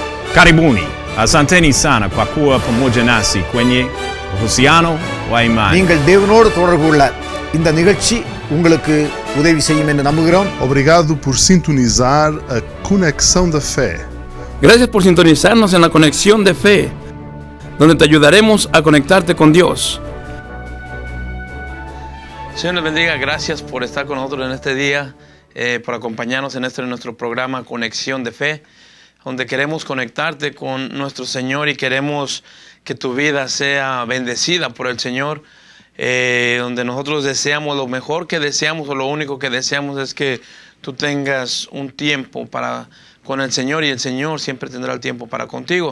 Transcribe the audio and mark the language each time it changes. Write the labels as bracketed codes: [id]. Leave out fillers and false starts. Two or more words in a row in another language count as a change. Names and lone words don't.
[sw] Karibuni, asanteni sana kwa kuwa pamoja nasi kwenye uhusiano wa imani. [ta] நீங்கள் தேவனோடு தொடர்பு உள்ள இந்த நிகழ்ச்சி உங்களுக்கு உதவி செய்யும் என்று நம்புகிறோம். [pt] Obrigado por sintonizar a Conexão da Fé. [es] Gracias por sintonizarnos en la Conexión de Fe, donde te ayudaremos a conectarte con Dios. Señor les bendiga, gracias por estar con nosotros en este día, por acompañarnos en nuestro programa Conexión de Fe, donde queremos conectarte con nuestro Señor y queremos que tu vida sea bendecida por el Señor, donde nosotros deseamos lo mejor que deseamos, o lo único que deseamos es que tú tengas un tiempo con el Señor, y el Señor siempre tendrá el tiempo para contigo.